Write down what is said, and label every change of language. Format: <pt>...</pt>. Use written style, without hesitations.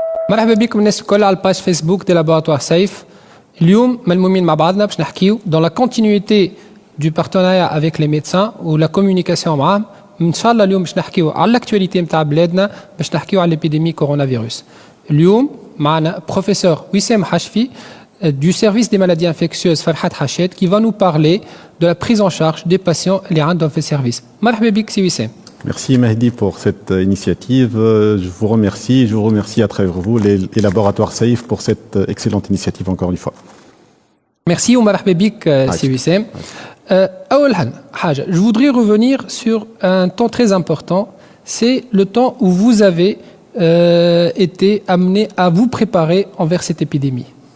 <ar>مرحبا بكم الناس الكل على الباج فيسبوك دي لابوراتوار سيف. اليوم ملمومين مع بعضنا باش نحكيو</ar> <fr>dans la continuité du partenariat avec les médecins ou la communication معاهم.</fr> <ar>ان شاء الله اليوم باش نحكيو على الاكtualité نتاع بلادنا باش نحكيو على</ar> <fr>l'épidémie coronavirus. اليوم معنا professeur Wissem Hachfi du service des maladies infectieuses Farhat Hachet qui va nous parler de la prise en charge des patients</fr> <ar>اللي عندهم في السيرفيس. مرحبا بك سي وسام.</ar> <fr>Merci Mehdi pour cette initiative. Je vous remercie à travers vous, les laboratoires SAIF, pour cette excellente initiative encore une fois.</fr> <ar>Merci ومرحبا بك سي وسام. أول حاجة,</ar> <fr>je voudrais revenir sur un temps très important, c'est le temps où vous avez été amené à vous préparer envers cette épidémie.</fr>